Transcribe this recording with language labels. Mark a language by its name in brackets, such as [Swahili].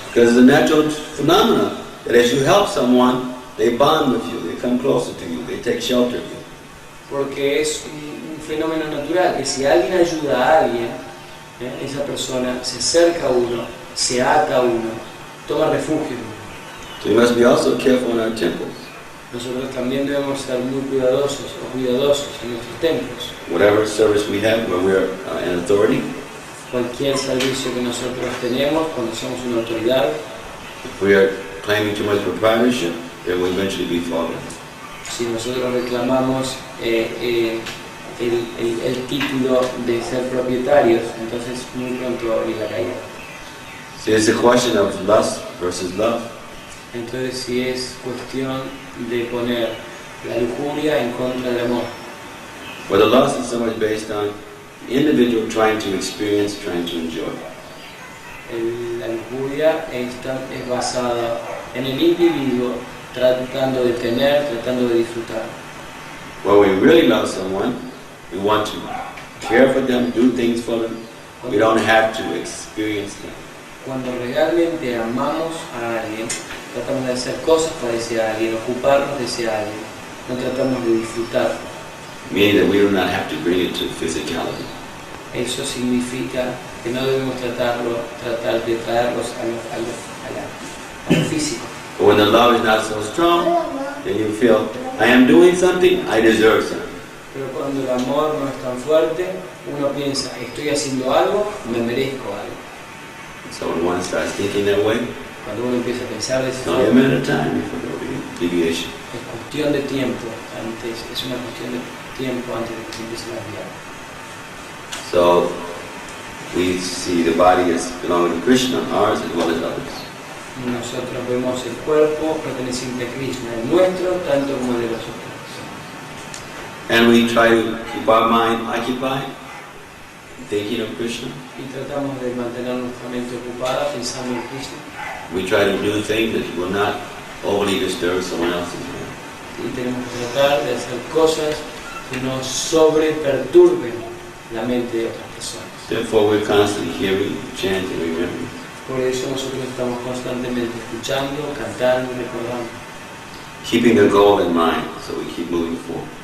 [English] Because it's a natural phenomenon that as you help someone, they bond with you, they come closer to you, they take shelter of you. [Spanish] Porque es un fenómeno natural que si alguien ayuda a alguien, esa persona se acerca a uno, se ata a uno, toma refugio en uno. [English] So we must be also careful in our temples. [Spanish] Nosotros también debemos ser muy cuidadosos en nuestros templos. [English] Whatever service we have where we're in authority, [Spanish] Cualquier servicio que nosotros tenemos cuando somos una autoridad, [English] if we are claiming too much proprietorship, then we'll eventually be fallen. [Spanish] si nosotros reclamamos el título de ser propietarios, entonces muy pronto va a venir la caída. [English] See, it's a question of lust versus love. [Spanish] Entonces si es cuestión de poner la lujuria en contra del amor. [English] Where the lust is so much based on the individual trying to experience, trying to enjoy. [Spanish] La lujuria es basada en el individuo tratando de tener, tratando de disfrutar. [English] Where we really love someone, we want to care for them, do things for them. We don't have to experience them. [Spanish] Cuando realmente amamos a alguien, tratamos de hacer cosas para ese alguien, ocuparnos de ese alguien, no tratamos de disfrutar. [English] Meaning that we do not have to bring it to physicality. [Spanish] Eso significa que no debemos tratar de traerlos a lo físico. [English] But when the love is not so strong, then you feel, I am doing something, I deserve something. [Spanish] Pero cuando el amor no es tan fuerte, uno piensa, estoy haciendo algo, me merezco algo. [English] So when one starts thinking that way, [Spanish] Cuando uno empieza a pensar de esa [English] it's only a [Spanish] forma, [English] matter of time before there will be deviation. [Spanish] es cuestión de tiempo, es una cuestión de tiempo antes de que se empiece a desviar. [English] So we see the body as belonging to Krishna, ours as well as others. [Spanish] Nosotros vemos el cuerpo perteneciente a Krishna, el nuestro tanto como el de los otros. [English] And we try to keep our mind occupied, thinking of Krishna. [Spanish] Y tratamos de mantener nuestra mente ocupada pensando en Krishna. [English] We try to do things that will not overly disturb someone else's mind. [Spanish] Y tenemos que tratar de hacer cosas que no sobreperturben la mente de otras personas. [English] Therefore, we're constantly hearing, chanting, remembering. [Spanish] Por eso nosotros estamos constantemente escuchando, cantando y recordando, [English] Keeping the goal in mind, so we keep moving forward.